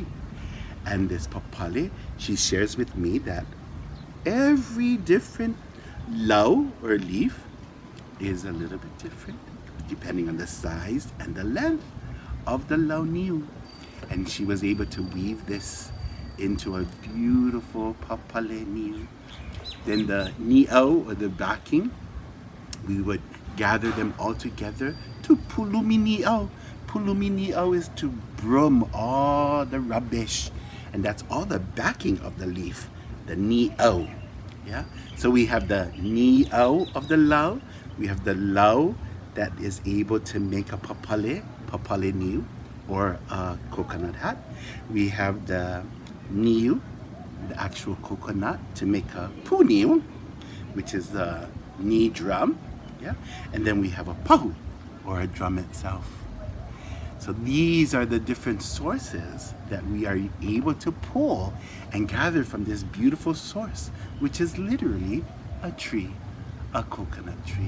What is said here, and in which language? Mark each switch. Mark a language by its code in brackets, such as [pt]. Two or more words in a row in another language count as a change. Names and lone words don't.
[en] And this papale, she shares with me that every different lau or leaf is a little bit different depending on the size and the length of the [haw] lau niu. [en] And she was able to weave this into a beautiful [haw] papale niu. [en] Then the niau, or the backing, we would gather them all together to [haw] pulumi niau. Pulumi niau [en] is to broom all the rubbish, and that's all the backing of the leaf, the niau. Yeah? So we have the niau of the lau, we have the lau that is able to make a [haw] papale niu, [en] or a coconut hat. We have the niu, the actual coconut, to make a puniu, which is the knee drum. Yeah? And then we have a pahu, or a drum itself. So these are the different sources that we are able to pull and gather from this beautiful source, which is literally a tree, a coconut tree.